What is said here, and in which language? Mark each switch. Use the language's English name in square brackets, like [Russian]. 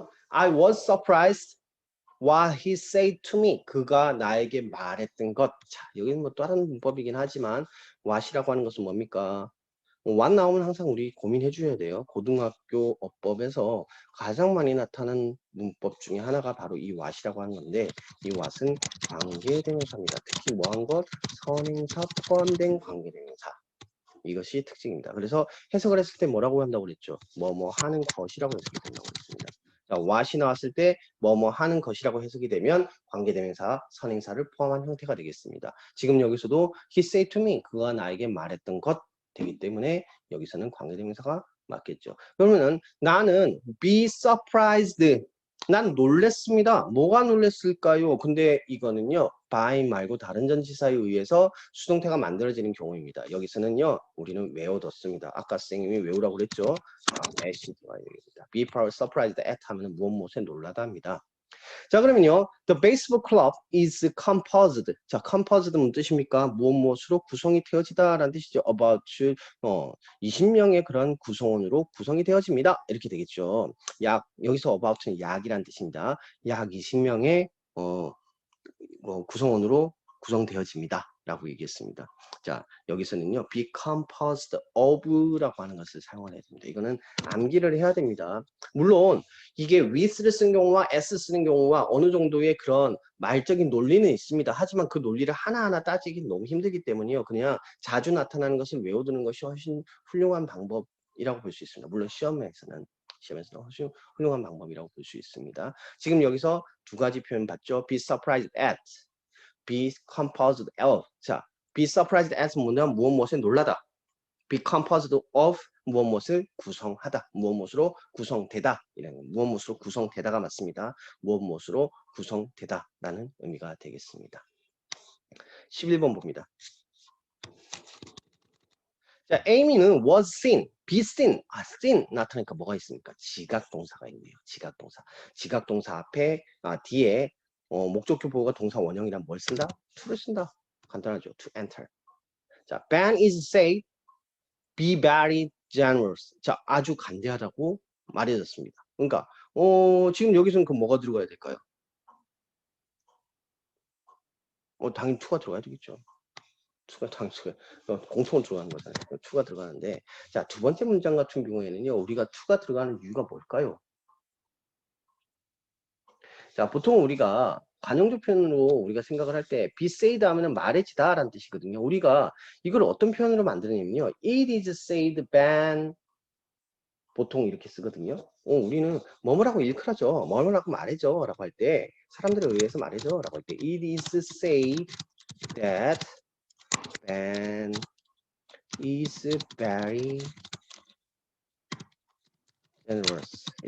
[Korean] I was surprised what he said to me. 그가 나에게 말했던 것. 자, 여기는 뭐 다른 문법이긴 하지만 what이라고 하는 것은 뭡니까? what 나오면 항상 우리 고민해 줘야 돼요. 고등학교 어법에서 가장 많이 나타나는 문법 중에 하나가 바로 이 what이라고 하는 건데 이 what은 관계대명사입니다. 특히 뭐한 것? 선행사 포함된 관계대명사. 이것이 특징입니다. 그래서 해석을 했을 때 뭐라고 한다고 그랬죠? 뭐뭐 하는 것이라고 해석이 된다고 그랬습니다. 자, what이 나왔을 때 뭐뭐 하는 것이라고 해석이 되면 관계대명사, 선행사를 포함한 형태가 되겠습니다. 지금 여기서도 [English] he said to me, [Korean] 그가 나에게 말했던 것 되기 때문에 여기서는 관계대명사가 맞겠죠. 그러면은 나는 be surprised. 난 놀랬습니다. 뭐가 놀랬을까요? 근데 이거는요. by 말고 다른 전치사에 의해서 수동태가 만들어지는 경우입니다. 여기서는요. 우리는 외워뒀습니다. 아까 선생님이 외우라고 그랬죠. at이 들어가야 되겠습니다. [English] be surprised at [Korean] 하면 무엇 무엇에 놀라다 합니다. 자, 그러면요. [English] The baseball club is composed. [Korean] 자, composed 무슨 뜻입니까? 무엇 무엇으로 구성이 되어지다라는 뜻이죠. About 20명의 그런 구성원으로 구성이 되어집니다. 이렇게 되겠죠. 여기서 about는 약이란 뜻입니다. 약 20명의 구성원으로 구성되어집니다. 라고 얘기했습니다. 자, 여기서는요, [English] be composed of [Korean] 라고 하는 것을 사용을 해야 됩니다. 이거는 암기를 해야 됩니다. 물론, 이게 with를 쓰는 경우와 s 쓰는 경우와 어느 정도의 그런 말적인 논리는 있습니다. 하지만 그 논리를 하나하나 따지기 너무 힘들기 때문에요. 그냥 자주 나타나는 것을 외워두는 것이 훨씬 훌륭한 방법이라고 볼 수 있습니다. 물론 시험에서는 훨씬 훌륭한 방법이라고 볼 수 있습니다. 지금 여기서 두 가지 표현 봤죠? [English] be surprised at, be composed of. [Korean] 자, [English] be surprised at [Korean] 뭐냐면 무엇 무엇에 놀라다. [English] be composed of [Korean] 무엇 무엇을 구성하다. 무엇 무엇으로 구성되다. 이런 무엇 무엇으로 구성되다가 맞습니다. 무엇 무엇으로 구성되다라는 의미가 되겠습니다. 11번 봅니다. [English] 자, Amy는 was seen, be seen. [Korean] seen 나타나니까 뭐가 있습니까? 지각동사가 있네요. 지각동사. 지각동사 앞에 뒤에 목적격 보호가 동사 원형이란 뭘 쓴다? to를 쓴다. 간단하죠. [English] to enter. 자, Ben is said be very generous. [Korean] 자, 아주 간대하다고 말해졌습니다. 그러니까 지금 여기서는 그 뭐가 들어가야 될까요? 당연히 to가 들어가야 되겠죠. 투가 공통으로 들어가는 거잖아요. 투가 들어가는데 자, 두 번째 문장 같은 경우에는요. 우리가 투가 들어가는 이유가 뭘까요? 자, 보통 우리가 관용적 표현으로 우리가 생각을 할 때 be said 하면은 말해지다 라는 뜻이거든요. 우리가 이걸 어떤 표현으로 만드느냐면요. [English] It is said Ben [Korean] 보통 이렇게 쓰거든요. 우리는 뭐뭐라고 일컬어져. 뭐뭐라고 말해줘 라고 할 때 사람들에 의해서 말해줘 라고 할 때 [English] It is said that Ben is very generous.